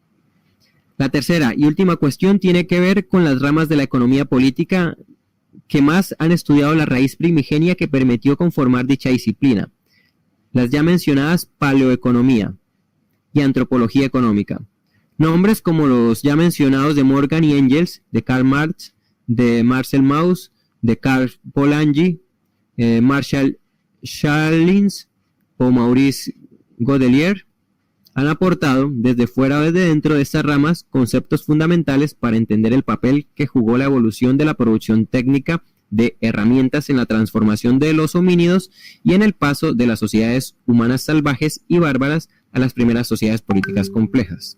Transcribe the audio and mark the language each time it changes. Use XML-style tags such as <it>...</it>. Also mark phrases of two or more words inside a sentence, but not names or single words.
<es>La tercera y última cuestión tiene que ver con las ramas de la economía política que más han estudiado la raíz primigenia que permitió conformar dicha disciplina, las ya mencionadas paleoeconomía y antropología económica. Nombres como los ya mencionados de Morgan y Engels, de Karl Marx, de Marcel Mauss, de Karl Polanyi, Marshall Scharlins o Maurice Godelier, han aportado desde fuera o desde dentro de estas ramas conceptos fundamentales para entender el papel que jugó la evolución de la producción técnica de herramientas en la transformación de los homínidos y en el paso de las sociedades humanas salvajes y bárbaras a las primeras sociedades políticas complejas.</es>